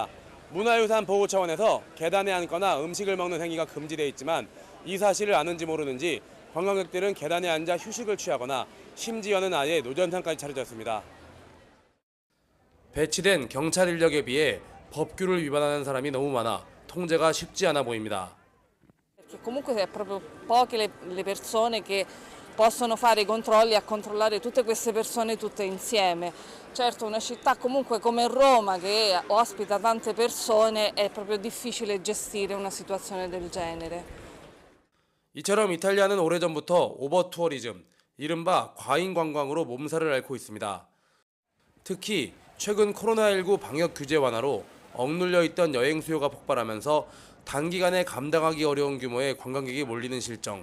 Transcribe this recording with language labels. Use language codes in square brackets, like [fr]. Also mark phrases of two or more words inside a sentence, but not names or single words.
[ko] 문화유산 보호 차원에서 계단에 앉거나 음식을 먹는 행위가 금지되어 있지만 이 사실을 아는지 모르는지 관광객들은 계단에 앉아 휴식을 취하거나 심지어는 아예 노전탕까지 차려졌습니다. 배치된 경찰 인력에 비해 법규를 위반하는 사람이 너무 많아 통제가 쉽지 않아 보입니다. [it] Comunque è proprio poche le persone che possono fare i controlli a controllare tutte queste persone tutte insieme. Certo, una città comunque come Roma che ospita tante persone è proprio difficile gestire una situazione del genere. [ko] 이처럼 이탈리아는 오래전부터 오버투어리즘, 이른바 과잉 관광으로 몸살을 앓고 있습니다. 특히 최근 코로나19 방역 규제 완화로 억눌려 있던 여행 수요가 폭발하면서 단기간에 감당하기 어려운 규모의 관광객이 몰리는 실정.